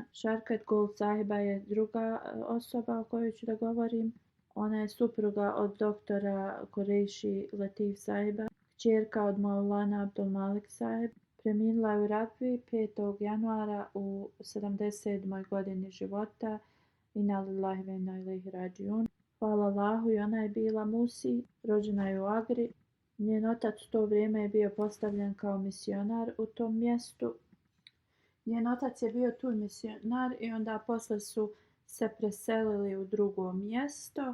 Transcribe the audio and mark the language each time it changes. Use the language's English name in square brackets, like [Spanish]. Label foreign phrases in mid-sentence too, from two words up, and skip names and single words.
[Bosnian] Sharkat Gul Sahiba je druga osoba o kojoj ću da govorim. Ona je supruga od doktora Kureiši Latif Sahiba, kćerka od Maulana Abdul Malik Sahib. Preminula je u Rabvi 5. januara u 77. godini života. [Arabic] إنا لله وإنا إليه راجعون. [Bosnian] Hvala Allahu, i ona je bila musi, rođena je u Agri. Njen otac u to vrijeme je bio postavljen kao misionar u tom mjestu. Njen otac je bio tu misionar i onda posle su se preselili u drugo mjesto.